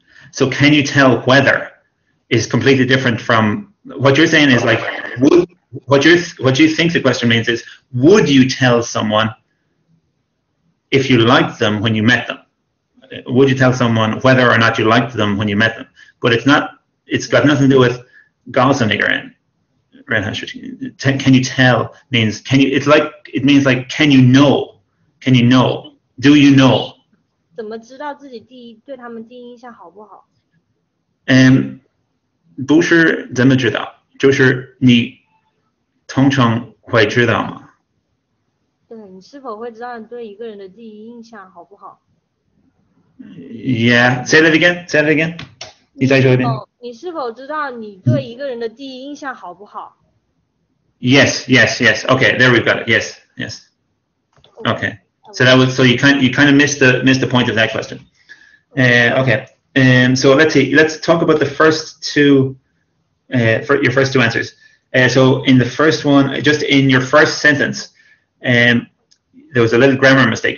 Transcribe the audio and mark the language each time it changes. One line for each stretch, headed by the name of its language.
English: So can you tell whether is completely different from what you're saying is like what you think the question means is, would you tell someone if you liked them when you met them? Would you tell someone whether or not you liked them when you met them? But it's got nothing to do with
Chinese: 告诉那个人.
English: Can you tell means it means like can you know Can you know? Do you know?
Chinese: 怎么知道自己对他们第一印象好不好？不是怎么知道，就是你通常会知道吗？对，你是否会知道你对一个人的第一印象好不好？
English: Yeah, say that again. Say that again.
Chinese: 你再说一遍。你是否知道你对一个人的第一印象好不好？
English: Yes, yes, yes. Okay, there we've got it. Yes, yes. Okay. So you kind of missed the point of that question. Okay. So let's see. Let's talk about the first two. For your first two answers. So in the first one, just in your first sentence, there was a little grammar mistake.